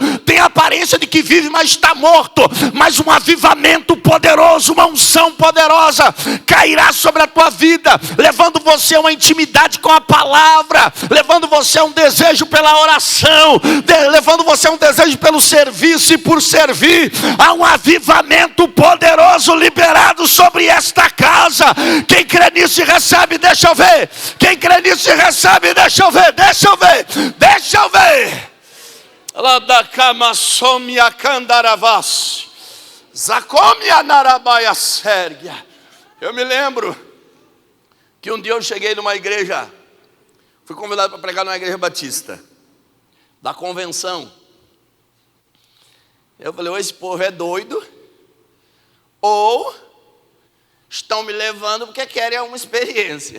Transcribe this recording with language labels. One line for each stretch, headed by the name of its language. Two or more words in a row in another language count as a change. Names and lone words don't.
Portuguese: Tem a aparência de que vive, mas está morto. Mas um avivamento poderoso, uma unção poderosa cairá sobre a tua vida, levando você a uma intimidade com a palavra, levando você a um desejo pela oração, levando você a um desejo pelo serviço e por servir. Há um avivamento poderoso liberado sobre esta casa. Quem crê nisso e recebe, deixa eu ver. Quem crê nisso e recebe, deixa eu ver, deixa eu ver, deixa eu ver. Lá da cama some a candaravas, zacomia narabaia sérgia. Eu me lembro que um dia eu cheguei numa igreja, fui convidado para pregar numa igreja batista, da convenção. Eu falei: ou esse povo é doido, ou estão me levando porque querem uma experiência.